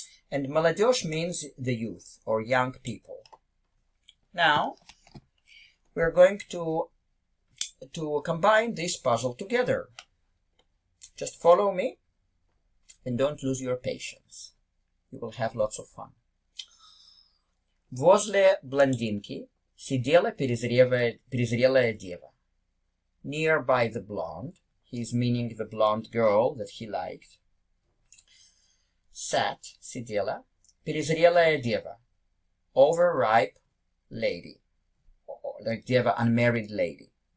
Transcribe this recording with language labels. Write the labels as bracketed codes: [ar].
[en] And молодежь means the youth or young people. Now, we're going to combine this puzzle together. Just follow me and don't lose your patience. You will have lots of fun. [ru] Возле блондинки сидела перезрелая дева. [en] Nearby the blonde, he's meaning the blonde girl that he liked, sat, сидела, [ru] перезрелая дева, [en] overripe lady, like дева, unmarried lady.